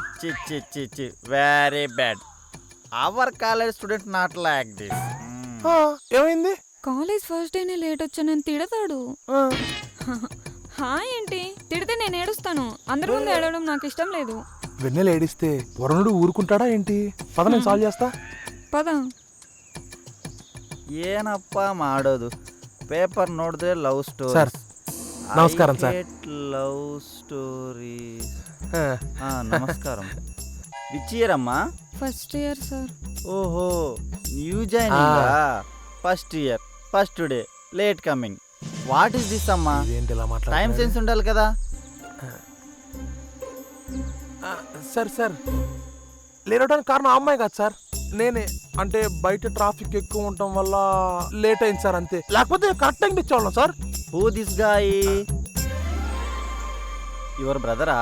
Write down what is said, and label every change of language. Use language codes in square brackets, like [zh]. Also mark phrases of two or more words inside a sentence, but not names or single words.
[en] చి చి చి చి, Very bad. Our college student not like this. [te] ఏమైంది? [en] college first dayనే [te] లేట్ వచ్చానని తిడతాడు. ఏంటి తిడితే నేను ఏడుస్తాను. అందరి ముందు ఏడవడం నాకు ఇష్టం లేదు. వెన్నెల ఏడిస్తే వరుణుడు ఊరుకుంటాడా ఏంటి? పద, నేను సాల్వ్ చేస్తా. పద. [kn] ಏನಪ್ಪ ಮಾಡೋದು? ಪೇಪರ್ ನೋಡಿದ್ರೆ [en] love story. [te] ಸರ್ నమస్కారం సార్. [en] love story. [te] నమస్కారం. [en] Which year అమ్మా? First year సార్. ఓహో, New joining. First year, first day, late coming. What is this అమ్మా? time sense [te] ఉండాలి కదా. సార్ సార్, లేరడానికి కారణం ఆ అమ్మాయి కాదు సార్, నేనే. అంటే బయట ట్రాఫిక్ ఎక్కువ ఉండటం వల్ల లేట్ అయింది సార్, అంతే. లేకపోతే [en] correct timeకి [te] ఇచ్చేవాళ్ళం సార్. [en] Who this guy? Your brotherా?